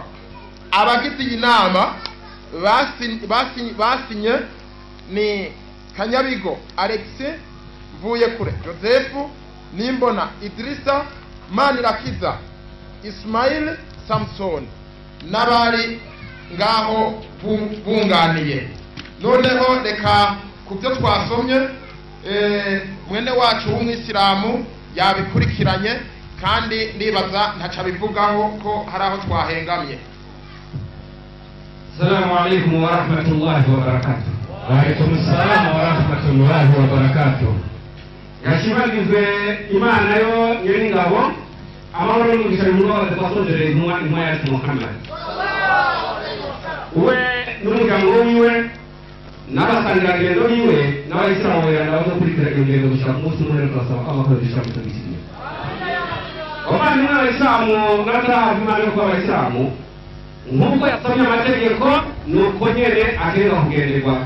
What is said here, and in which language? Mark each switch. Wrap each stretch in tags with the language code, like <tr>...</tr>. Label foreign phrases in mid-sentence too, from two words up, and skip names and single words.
<rn>Abagize iyi nama basinye ni Kanyabigo Alexis, Mvuyekure Joseph, Nimbona Idrissa, Manirakiza Ismail Samson n'abari ngaho bunganiye. Noneho reka kubyo twasomye mwene wacu w'umwisilamu yabikurikiranye kandi ndibaza ntaca bivugaho ko hari aho twahengamye.</rn> <ar>السلام عليكم ورحمة الله وبركاته. وعليكم السلام ورحمة الله وبركاته.</ar> <rn>Yashimagizwe Imana yo nyir'ingabo amahoro n'umugisha n'ubwenge twasondereye intumwa yacu Muhammad. We n'umuryango wiwe n'abasangirangendo biwe n'abayisilamu bagenda bakurikira ingendo gushaka umunsi umwe turasaba ko abakoresha mutagisiye. Abandi n'abayisilamu n'abatarazi Imana yo kuba abayisilamu nk'uko yasomye amategeko nuko nyene akenera kugenderwako.</rn>